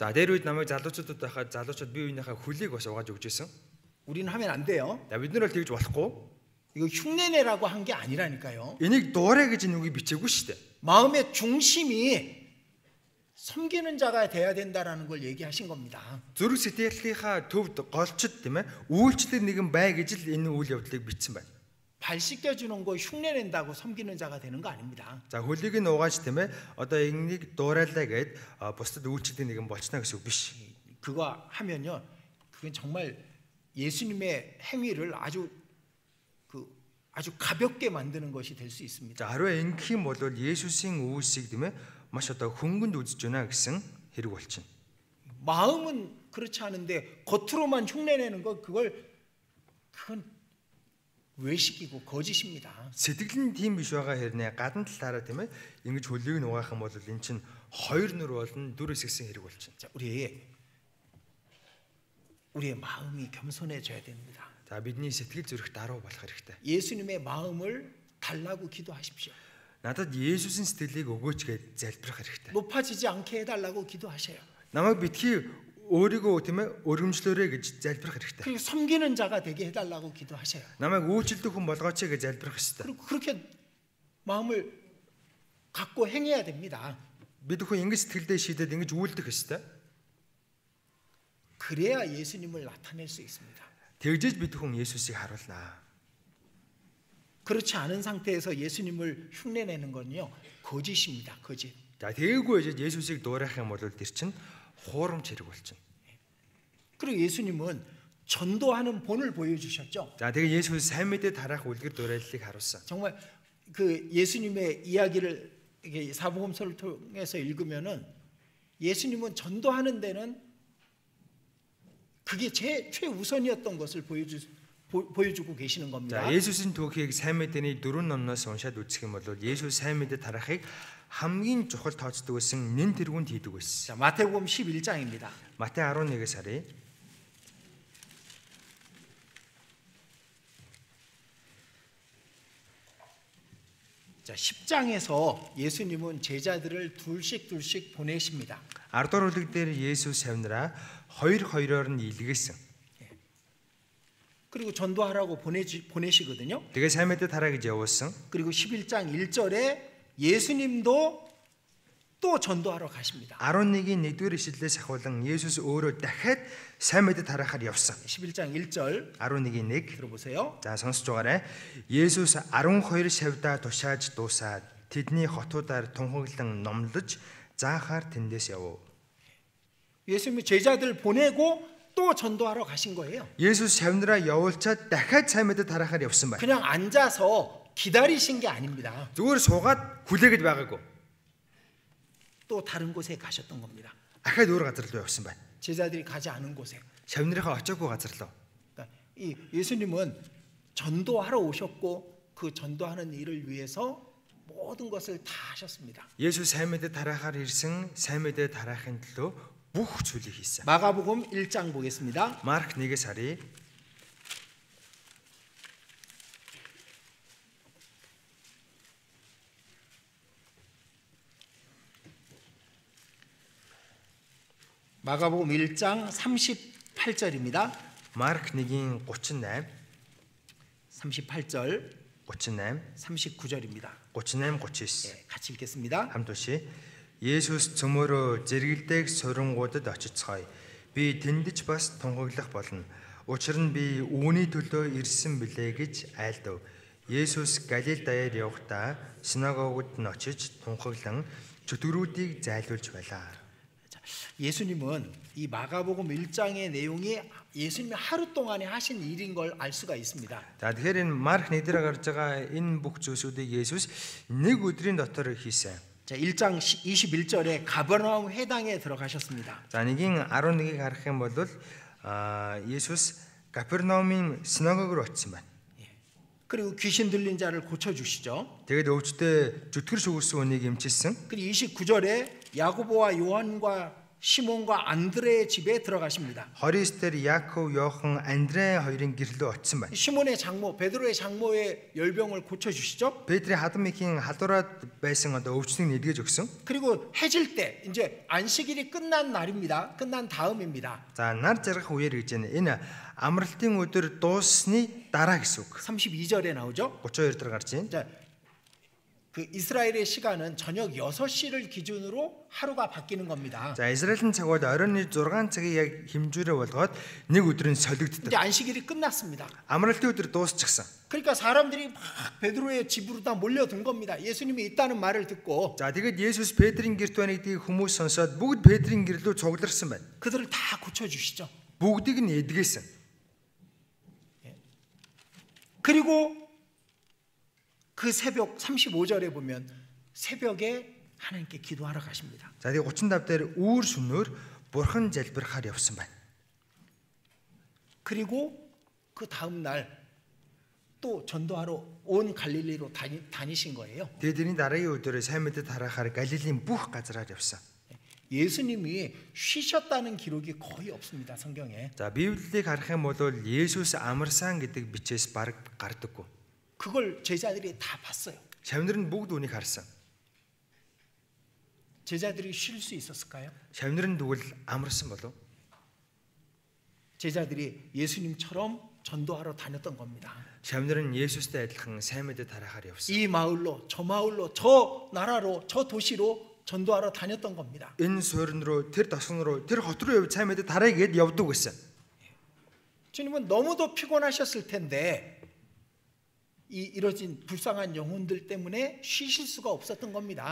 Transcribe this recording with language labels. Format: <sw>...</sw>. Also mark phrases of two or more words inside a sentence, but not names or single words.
<mn>За дээр үед намайг залуучуудад байхад залуучууд бие биенийхээ хөлийг бас угааж өгч байсан.</mn> <ko>우리는 하면 안 돼요.</ko> <mn>За бид нар бол тэгж болохгүй.</mn> <ko>이거 흉내내라고 한 게 아니라니까요.</ko> <mn>Энийг дуурай гэж энэ үгийг бичээгүй шүү дээ.</mn> <ko>마음의 중심이 섬기는 자가 돼야 된다라는 걸 얘기하신 겁니다.</ko> <mn>Зүрх сэтгэлийнхаа төвд голчд тийм ээ үйлчлэл нэгэн бай гэж л энэ үйл явдлыг бичсэн байна.</mn> <ko>발 씻겨 주는 거 흉내낸다고 섬기는 자가 되는 거 아닙니다.</ko> <mn>За хөлийг нь угааж тийм ээ одоо энийг дуурайлаа гэд бусдад үйлчлэл нэгэн болчихно гэсэн үг биш.</mn> <ko>그거 하면요. 그건 정말 예수님의 행위를 아주 가볍게 만드는 것이 될 수 있습니다.</ko> <mn>За харин ингэх юм бол Есүсийн үйлсийг тийм ээ маш одоо хөнгөнд үзэж байна гэсэн хэрэг болчихно.</mn> <ko>마음은 그렇지 않은데 겉으로만 흉내내는 거 그건 외식이고 거짓입니다.</ko> <mn>Сэтгэл нь тийм биш байгаа хэрнээ гадна талаараа тийм ээ ингэж хөлийг нь угаах юм бол эн чинь хоёр нүр болон дүр эсгсэн хэрэг болчихно.</mn> <ko>자, 우리의 마음이 겸손해져야 됩니다.</ko> <mn>За бидний сэтгэл зүрх даруй болох хэрэгтэй.</mn> <ko>예수님의 마음을 달라고 기도하십시오.</ko> <mn>Надад Есүсийн сэтгэлийг өгөөч гэж залбирах хэрэгтэй.</mn> <ko>높아지지 않게 해달라고 기도하셔요.</ko> <mn>Намайг битгий өөрийгөө тийм ээ өргөмжлөөрэй гэж залбирах хэрэгтэй.</mn> <ko>그리고 섬기는 자가 되게 해달라고 기도하셔요.</ko> <mn>Намайг үйлчлдэг хүн болгооч гэж залбирах хэрэгтэй.</mn> <ko>그리고 그렇게 마음을 갖고 행해야 됩니다.</ko> <mn>Бид хүн ингэж сэтгэлдээ шийдээд ингэж үйлдэх хэрэгтэй.</mn> <ko>그래야 예수님을 나타낼 수 있습니다.</ko> <mn>Тэгжээж бид хүн Есүсийг харуулнаа.</mn> <ko>그렇지 않은 상태에서 예수님을 흉내내는 건요 거짓입니다. 거짓.</ko> <mn>За тэгээггүй Есүсийг дуурайх юм бол тэр чинь хуурамч хэрэг болчихно.</mn> <ko>그리고 예수님은 전도하는 본을 보여주셨죠.</ko> <mn>За тэгээ Есүс сайн мэдээ тарах үлгэр дуурайллыг харуулсан.</mn> <ko>정말 그 예수님의 이야기를 이게 사복음서를 통해서 읽으면은 예수님은 전도하는 데는 그게 최우선이었던 것을 보여주고 계시는 겁니다.</ko> <mn>За Есүсийн түүхийг сайн мэдээний 4 номноос уншаад үзэх юм бол Есүс сайн мэдээ тарахыг хамгийн чухал тооцдог гэсэн нэн тэргуунд хийдэг байсан.</mn> <ko>자, 마태복음 11장입니다.</ko> <mn>Матай 11-ээс харъя.</mn> <ko>자, 10장에서 예수님은 제자들을 둘씩 보내십니다.</ko> <mn>10 дугаар бүлэг дээр Есүс шавнараа хоёр-хоёроор нь илгээсэн.</mn> <ko>그리고 전도하라고 보내시거든요.</ko> <mn>Тэгээ сайн мэдээ тараа гэж явуулсан.</mn> <ko>그리고 11장 1절에 예수님도 또 전도하러 가십니다.</ko> <mn>11-ийн 1-р ишлэлээс ахуулан Есүс өөрөө дахиад сайн мэдээ тараахаар явсан.</mn> <ko>11장 1절</ko> <mn>11-ийн 1</mn> <ko>들어보세요.</ko> <mn>За сонсож байгаарай. Есүс 12 шавьдаа тушааж дуусаад тэдний хотуудаар тунхаглан номлож заахаар тэндээс явв.</mn> <ko>예수님이 제자들 보내고 또 전도하러 가신 거예요.</ko> <mn>Есүс шавнараа явуулчаад дахиад сайн мэдээ тараахаар явсан байна.</mn> <ko>그냥 앉아서 기다리신 게 아닙니다.</ko> <mn>Зүгээр суугаад хүлээгээд байгаагүй.</mn> <ko>또 다른 곳에 가셨던 겁니다.</ko> <mn>Ахаад өөр газар руу явсан байна.</mn> <ko>제자들이 가지 않은 곳에.</ko> <mn>Шавнарынхаа очоогүй газар руу.</mn> <ko>그러니까 이 예수님은 전도하러 오셨고 그 전도하는 일을 위해서 모든 것을 다 하셨습니다.</ko> <mn>Есүс сайн мэдээ тараахаар ирсэн, сайн мэдээ тараахын төлөө бүх зүйлийг хийсэн.</mn> <ko>마가복음 1장 보겠습니다.</ko> <mn>Марк 1-ээс харъя.</mn> <ko>마가복음 1장 38절입니다.</ko> <mn>Марк 1-ийн 38,</mn> <ko>38절,</ko> <mn>38,</mn> <ko>39절입니다.</ko> <mn>38, 39.</mn> <ko>네, 같이 읽겠습니다.</ko> <mn>Хамт уншия. Есүс цөмөөрөө зэрэгэлдээх сурингуудад очицгоё. Би тэндэж бас тунхаглах болно. Учир нь би үүний төлөө ирсэн билээ гэж айлдав. Есүс Галил даяар явхдаа синагогод нь очиж тунхаглан чөтгөрүүдийг зайлуулж байлаа.</mn> <ko>자, 예수님은 이 마가복음 1장의 내용이 예수님이 하루 동안에 하신 일인 걸 알 수가 있습니다.</ko> <mn>За тэгэхээр энэ Марк нэдрэ гарч байгаа энэ бүх зүйлсүүдийг Есүс нэг өдрийн дотор хийсэн.</mn> <ko>자, 1장 21절에 가버나움 회당에 들어가셨습니다.</ko> <mn>За нэгийн 11-ийг харах юм бол Есүс Капернаумын синагог руу очсон байна.</mn> <ko>그리고 귀신 들린 자를 고쳐 주시죠.</ko> <mn>Тэгээд өвчтөе зүтгэр шүгэрсэн хүнийг эмчилсэн.</mn> <ko>그리고 29절에 야고보와 요한과 시몬과 안드레의 집에 들어가십니다.</ko> <mn>29 дээр Яаков, Йохан, Андре хоёрын гэрлөө очсон байна.</mn> <ko>시몬의 장모, 베드로의 장모의 열병을 고쳐 주시죠.</ko> <mn>Петрийн хадам ихийн халуураад байсан одоо өвчнийг нэдгэж өгсөн.</mn> <ko>그리고 해질 때 이제 안식일이 끝난 날입니다. 끝난 다음입니다.</ko> <mn>За нар жаргах үеэр гэж байна. Энэ амралтын өдөр дууссны дараа гэсэн үг.</mn> <ko>32절에 나오죠.</ko> <mn>32 дээр гарч байна.</mn> <ko>자, 그 이스라엘의 시간은 저녁 6시를 기준으로 하루가 바뀌는 겁니다.</ko> <mn>За Израилийн цаг бол оройн 6 цагийг яг хэмжүүрээ болгоод нэг өдрийн</mn> <ko>이제</ko> <mn>солигддог.</mn> <ko>안식일이 끝났습니다.</ko> <mn>Амралтын өдөр дуусчихсан.</mn> <ko>그러니까 사람들이 막 베드로의 집으로 다 몰려든 겁니다. 예수님이 있다는 말을 듣고</ko> <mn>За тэгээд Есүс Петрийн гэрт байна гэдгийг хүмүүс сонсоод бүгд Петрийн гэрлөө цугларсан байна.</mn> <ko>그들을 다 고쳐 주시죠.</ko> <mn>Бүгдийг нь эдгээсэн.</mn> <ko>그리고 그 새벽 35절에 보면 새벽에 하나님께 기도하러 가십니다.</ko> <mn>За тэгээд 35 дээр үүр шөнөөр бурхан залбирахаар явсан байна.</mn> <ko>그리고 그 다음 날 또 전도하러 온 갈릴리로 다니신 거예요.</ko> <mn>Тэгээд энэ дараагийн өдөр сайн мэдээ тараахаар Галилийн бүх газраар явсан.</mn> <ko>예수님이 쉬셨다는 기록이 거의 없습니다. 성경에.</ko> <mn>За Библийг харах юм бол Есүс амарсан гэдэг бичээс бараг гардаггүй.</mn> <ko>그걸 제자들이 다 봤어요.</ko> <mn>Шавнар нь бүгд үнийг харсан.</mn> <ko>제자들이 쉴 수 있었을까요?</ko> <mn>Шавнар нь тэгвэл амарсан болов?</mn> <ko>제자들이 예수님처럼 전도하러 다녔던 겁니다.</ko> <mn>Шавнар нь Есүстэй адилхан сайн мэдээ тараахаар явсан.</mn> <ko>이 마을로 저 마을로 저 나라로 저 도시로 전도하러 다녔던 겁니다.</ko> <mn>Энэ суурин руу, тэр тосгон руу, тэр хот руу явж сайн мэдээ тараа гэд явдаг гэсэн.</mn> <ko>주님은 너무도 피곤하셨을 텐데 이러진 불쌍한 영혼들 때문에 쉬실 수가 없었던 겁니다.</ko>